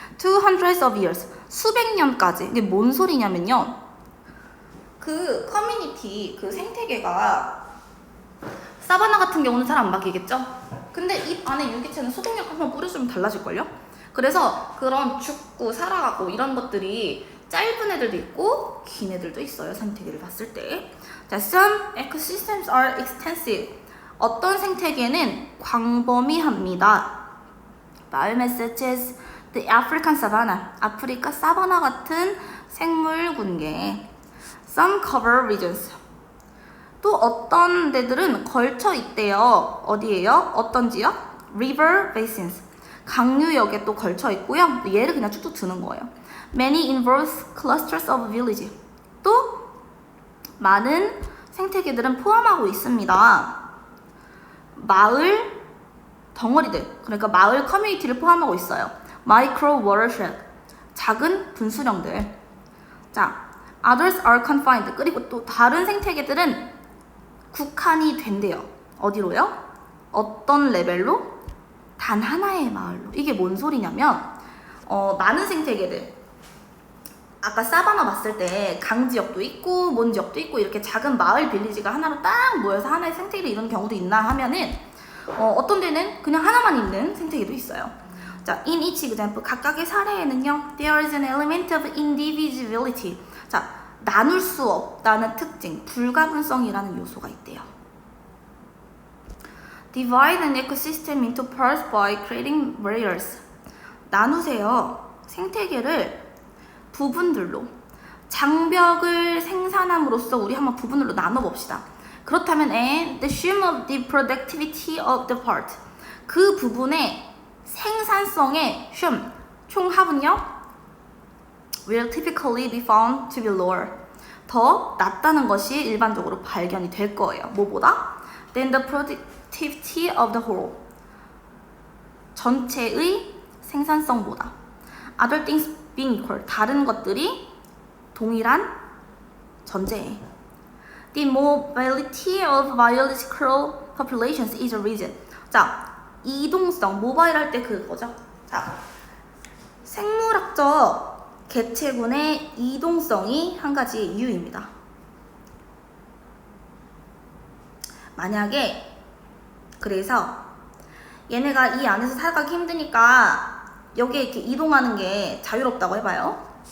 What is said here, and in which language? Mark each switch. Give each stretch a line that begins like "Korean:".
English: 200 of years,
Korean: 수백 년까지. 이게 뭔 소리냐면요, 그 커뮤니티, 그 생태계가 사바나 같은 경우는 잘 안 바뀌겠죠? 근데 이 안에 유기체는 소독약 한번 뿌려주면 달라질걸요? 그래서 그런 죽고 살아가고 이런 것들이 짧은 애들도 있고 긴 애들도 있어요. 생태계를 봤을 때.
English: 자, some ecosystems are extensive.
Korean: 어떤 생태계는 광범위합니다.
English: Biomass, the African savanna.
Korean: 아프리카 사바나 같은 생물 군계.
English: Some cover regions.
Korean: 또 어떤 데들은 걸쳐 있대요. 어디예요? 어떤 지역?
English: River basins.
Korean: 강유역에 또 걸쳐 있고요. 얘를 그냥 쭉쭉 드는 거예요.
English: Many involves clusters of village.
Korean: 또 많은 생태계들은 포함하고 있습니다. 마을 덩어리들, 그러니까 마을 커뮤니티를 포함하고 있어요.
English: Micro watershed.
Korean: 작은 분수령들.
English: 자, others are confined.
Korean: 그리고 또 다른 생태계들은 국한이 된대요. 어디로요? 어떤 레벨로? 단 하나의 마을로. 이게 뭔 소리냐면 많은 생태계들, 아까 사바나 봤을 때 강지역도 있고 몬지역도 있고 이렇게 작은 마을 빌리지가 하나로 딱 모여서 하나의 생태계를 이루는 경우도 있나 하면은 어떤 데는 그냥 하나만 있는 생태계도 있어요.
English: 자, in each example,
Korean: 각각의 사례에는요,
English: there is an element of indivisibility.
Korean: 자, 나눌 수 없다는 특징, 불가분성이라는 요소가 있대요. Divide an ecosystem into parts by creating barriers. 나누세요. 생태계를 부분들로. 장벽을 생산함으로써 우리 한번 부분으로 나눠봅시다. 그렇다면
English: and the sum of the productivity of the part.
Korean: 그 부분의 생산성의
English: sum,
Korean: 총합은요,
English: will typically be found to be lower.
Korean: 더 낮다는 것이 일반적으로 발견이 될 거예요. 뭐보다?
English: Than the productivity of the whole.
Korean: 전체의 생산성보다.
English: Other things being equal.
Korean: 다른 것들이 동일한 전제에.
English: The mobility of biological populations is a reason.
Korean: 자, 이동성, 모바일 할 때 그거죠. 자, 생물학적 개체군의 이동성이 한 가지 이유입니다. 만약에 그래서 얘네가 이 안에서 살아가기 힘드니까 여기에 이렇게 이동하는 게 자유롭다고 해봐요.